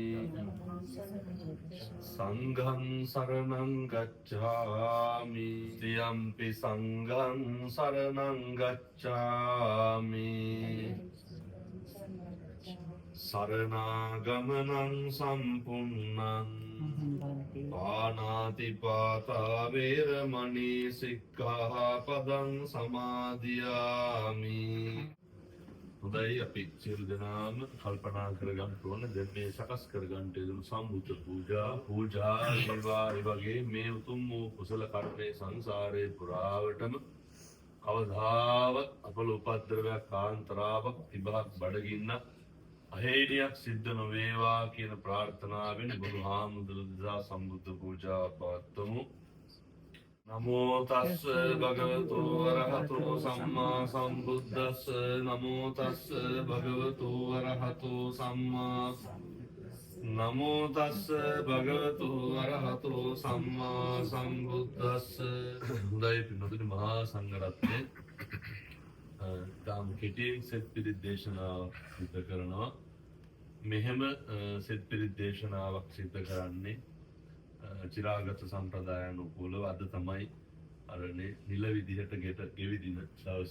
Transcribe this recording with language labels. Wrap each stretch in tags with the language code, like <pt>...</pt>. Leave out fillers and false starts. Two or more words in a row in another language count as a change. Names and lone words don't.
<pi>संघं शरणं गच्छामि द्वियम्पि संघं शरणं गच्छामि शरणागमनं सम्पूर्णं පානාතිපාතා වේරමණී සික්ඛාපදං සමාදියාමි.</pi> <si>හොඳයි අපි සියලු දෙනාම කල්පනා කරගන්න ඕන දැන් මේ සකස් කරගන්න යන සම්බුද්ධ පූජා වේවා. ඒ වගේ මේ උතුම් වූ කුසල කර්මයේ සංසාරේ පුරාවටම කවදාවත් අපල උපද්‍රවයක් කාන්තරාවක් තිබහක් බඩගින්නක් අහේනියක් සිද්ධ නොවේවා කියන ප්‍රාර්ථනාවෙන් බුදුහාමුදුරු දා සම්බුද්ධ පූජා පවත්වමු.</si> <pi>නමෝ තස්ස භගවතු වරහතෝ සම්මා සම්බුද්දස්ස නමෝ තස්ස භගවතු වරහතෝ සම්මා නමෝ තස්ස භගවතු වරහතෝ සම්මා සම්බුද්දස්ස.</pi> <si>හොඳයි පින්වතුනි මහා සංඝරත්නය තාම කෙටියෙන් සෙත් පිරිත් දේශනාවක් සිද්ධ කරනවා. මෙහෙම සෙත් පිරිත් දේශනාවක් සිද්ධ කරන්නේ චිරාගත සම්ප්‍රදායානුකූලව අද තමයි අරනේ නිල විදිහට ගෙවිදින දවස.</si>